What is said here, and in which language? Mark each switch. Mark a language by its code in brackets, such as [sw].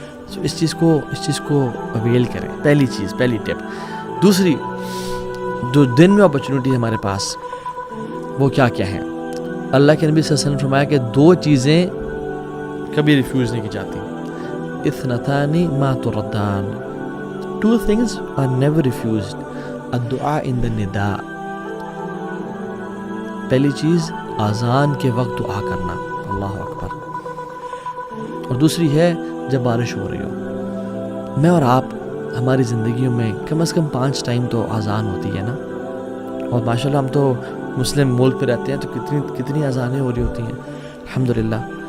[ur] سو اس چیز کو اویل کریں. پہلی ٹپ. دوسری, جو دن میں اپرچونیٹی ہے ہمارے پاس, وہ کیا ہیں؟ اللہ کے نبی صلی اللہ علیہ وسلم نے فرمایا کہ 2 چیزیں کبھی ریفیوز نہیں کی جاتی. [ar] اثنتان ما تردان, [en] 2 things are never refused. [ar] الدعاء in the نداء, [ur] پہلی چیز اذان کے وقت دعا کرنا, اللہ اکبر. اور دوسری ہے جب بارش ہو رہی ہو. میں اور آپ ہماری زندگیوں میں کم از کم 5 ٹائم تو اذان ہوتی ہے نا, اور ماشاءاللہ ہم تو مسلم ملک پہ رہتے ہیں, تو کتنی اذانیں ہو رہی ہوتی ہیں الحمدللہ.